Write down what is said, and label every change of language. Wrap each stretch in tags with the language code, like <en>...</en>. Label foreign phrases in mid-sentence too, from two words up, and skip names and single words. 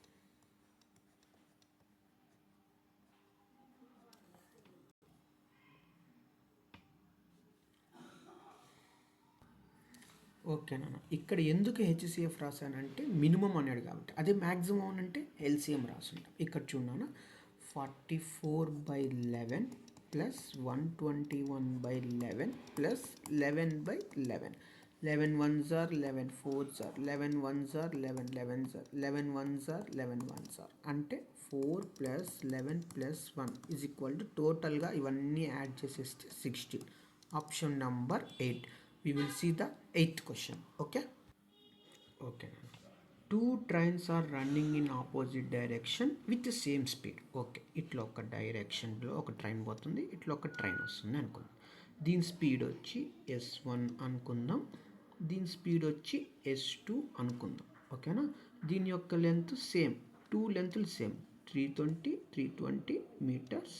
<te>ఓకే నాన్న, ఇక్కడ ఎందుకు హెచ్సిఎఫ్ రాశానంటే మినిమం అన్నాడు కాబట్టి. అదే మ్యాక్సిమం అంటే ఎల్సిఎం రాసుంటాం. ఇక్కడ చూడన్నా 44/11 ప్లస్ 121/11 ప్లస్ 11/11.</te> <en>11 1s are 11 4s are 11 1s are 11 11s are 11 1s are 11 1s are</en> <te>అంటే 4 + 11 + 1</te> <en>is equal to</en> <te>టోటల్గా ఇవన్నీ యాడ్ చేసేస్తే 16.</te> <en>option number 8. We will see the 8th question. Okay. Two trains are running in opposite direction with the same speed.</en> <te>Okay, ఇట్లా ఒక డైరెక్షన్లో ఒక ట్రైన్ పోతుంది, ఇట్లా ఒక ట్రైన్ వస్తుంది అనుకుందాం. దీని స్పీడ్ వచ్చి S1 అనుకుందాం. దీని స్పీడ్ వచ్చి S2 అనుకుందాం. ఓకేనా, దీని యొక్క</te> <en>length same, 2 lengths same, 320 meters.</en>